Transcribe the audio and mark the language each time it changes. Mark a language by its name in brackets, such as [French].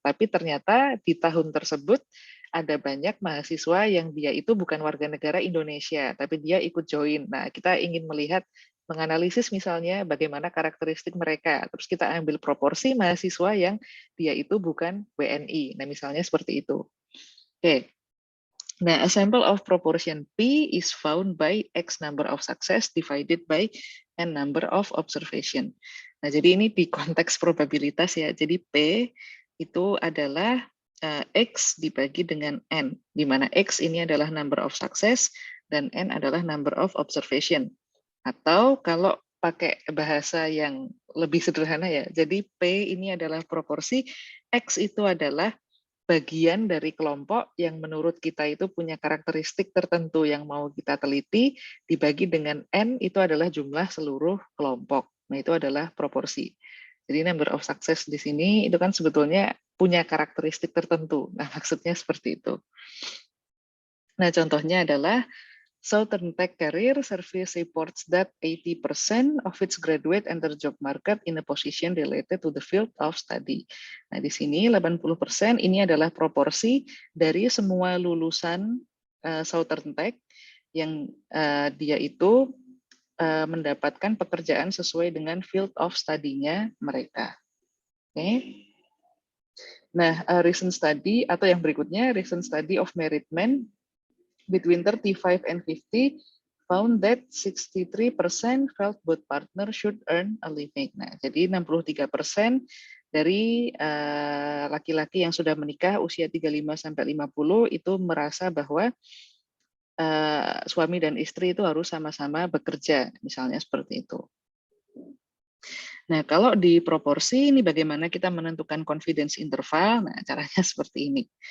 [Indonesian] Tapi ternyata di tahun tersebut ada banyak mahasiswa yang dia itu bukan warga negara Indonesia, tapi dia ikut join. Nah, kita ingin melihat menganalisis misalnya bagaimana karakteristik mereka. Terus kita ambil proporsi mahasiswa yang dia itu bukan WNI. Nah, misalnya seperti itu. Oke. [English] Nah, a sample of proportion P is found by X number of success divided by N number of observation. [Indonesian] Nah, jadi ini di konteks probabilitas ya. Jadi P itu adalah X dibagi dengan N, di mana X ini adalah [English] number of success [Indonesian] dan N adalah [English] number of observation. [Indonesian] Atau kalau pakai bahasa yang lebih sederhana ya, jadi P ini adalah proporsi, X itu adalah bagian dari kelompok yang menurut kita itu punya karakteristik tertentu yang mau kita teliti, dibagi dengan N itu adalah jumlah seluruh kelompok. Nah, itu adalah proporsi. Jadi number of success di sini itu kan sebetulnya punya karakteristik tertentu. Nah, maksudnya seperti itu. Nah, contohnya adalah [English] Southern Tech Career Service reports that 80% of its graduate enter job market in a position related to the field of study. [Indonesian] Nah, di sini 80% ini adalah proporsi dari semua lulusan Southern Tech yang dia itu mendapatkan pekerjaan sesuai dengan [English] field of study-nya [Indonesian] mereka. Oke. [English] Nah, recent study [Indonesian] atau yang berikutnya, [English] recent study of married men between 35 and 50 found that 63% felt both partner should earn a living. [Indonesian] Nah, jadi 63% dari laki-laki yang sudah menikah usia 35 sampai 50 itu merasa bahwa suami dan istri itu harus sama-sama bekerja, misalnya seperti itu. Nah, kalau di proporsi ini bagaimana kita menentukan confidence interval? Nah, caranya seperti ini.